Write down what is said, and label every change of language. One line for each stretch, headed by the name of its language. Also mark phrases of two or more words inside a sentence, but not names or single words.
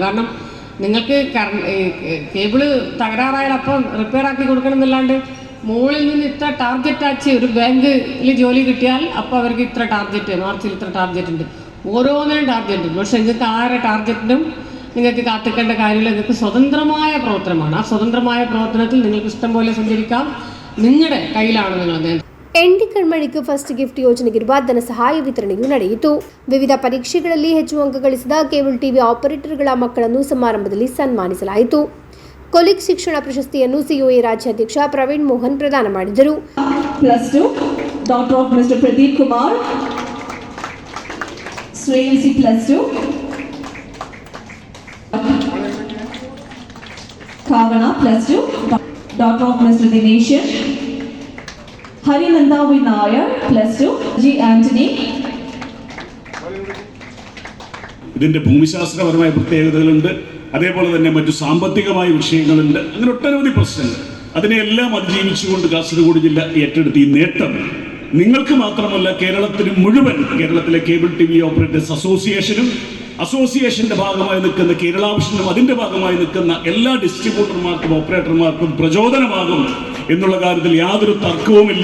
Malayalam: കാരണം നിങ്ങൾക്ക് കേബിള് തകരാറായാൽ അപ്പം റിപ്പയർ ആക്കി കൊടുക്കണം എന്നല്ലാണ്ട് മുകളിൽ നിന്ന് ഇത്ര ടാർഗറ്റ് ആച്ച് ഒരു ബാങ്കിൽ ജോലി കിട്ടിയാൽ അപ്പോൾ അവർക്ക് ഇത്ര ടാർഗറ്റ്, മാർച്ചിൽ ഇത്ര ടാർഗറ്റ് ഉണ്ട്, ഓരോന്നിനും ടാർഗറ്റ് ഉണ്ട്. പക്ഷേ നിങ്ങൾക്ക് ആരെ ടാർഗറ്റിനും നിങ്ങൾക്ക് കാത്തിക്കേണ്ട കാര്യമില്ല. നിങ്ങൾക്ക് സ്വതന്ത്രമായ പ്രവർത്തനമാണ്. ആ സ്വതന്ത്രമായ പ്രവർത്തനത്തിൽ നിങ്ങൾക്ക് ഇഷ്ടം പോലെ സഞ്ചരിക്കാം. നിങ്ങളുടെ കയ്യിലാണ് നിങ്ങൾ.
Kannada: ಎನ್ಡಿ ಕಣ್ಮಣಿಗೆ ಫಸ್ಟ್ ಗಿಫ್ಟ್ ಯೋಜನೆಗಿರುವ ಧನ ಸಹಾಯ ವಿತರಣೆಯೂ ನಡೆಯಿತು. ವಿವಿಧ ಪರೀಕ್ಷೆಗಳಲ್ಲಿ ಹೆಚ್ಚು ಅಂಕ ಗಳಿಸಿದ
English: cable TV
Kannada: ಆಪರೇಟರ್ಗಳ ಮಕ್ಕಳನ್ನು ಸಮಾರಂಭದಲ್ಲಿ ಸನ್ಮಾನಿಸಲಾಯಿತು. ಕೊಲಿಗ್ ಶಿಕ್ಷಣ ಪ್ರಶಸ್ತಿಯನ್ನು ಸಿಒಎ ರಾಜ್ಯಾಧ್ಯಕ್ಷ ಪ್ರವೀಣ್ ಮೋಹನ್ ಪ್ರದಾನ ಮಾಡಿದರು. +2
English: doctor of mister
Kannada: ಪ್ರದೀಪ್ ಕುಮಾರ್, ಶ್ರೇಯಸಿ +2, ಕಾವಣ +2,
English: doctor of mister
Kannada: ದಿನೇಶನ್,
Malayalam: ഹരിനന്ദ വി നായർ +2, ജി ആന്റണി. ഇതിൻ്റെ ഭൂമിശാസ്ത്രപരമായ പ്രത്യേകതകളുണ്ട്, അതേപോലെ തന്നെ മറ്റു സാമ്പത്തികമായ വിഷയങ്ങളുണ്ട്. അങ്ങനെ ഒട്ടനവധി പ്രശ്നങ്ങൾ. അതിനെല്ലാം അതിജീവിച്ചുകൊണ്ട് കാസർഗോഡ് ജില്ല ഏറ്റെടുത്ത ഈ നേട്ടം നിങ്ങൾക്ക് മാത്രമല്ല കേരളത്തിന് മുഴുവൻ, കേരളത്തിലെ
English: cable TV operators
Malayalam: അസോസിയേഷനും അസോസിയേഷന്റെ ഭാഗമായി നിൽക്കുന്ന കേരള വിഷനും അതിൻ്റെ ഭാഗമായി നിൽക്കുന്ന എല്ലാ ഡിസ്ട്രിബ്യൂട്ടർമാർക്കും ഓപ്പറേറ്റർമാർക്കും പ്രചോദനമാകും എന്നുള്ള കാര്യത്തിൽ യാതൊരു തർക്കവുമില്ല.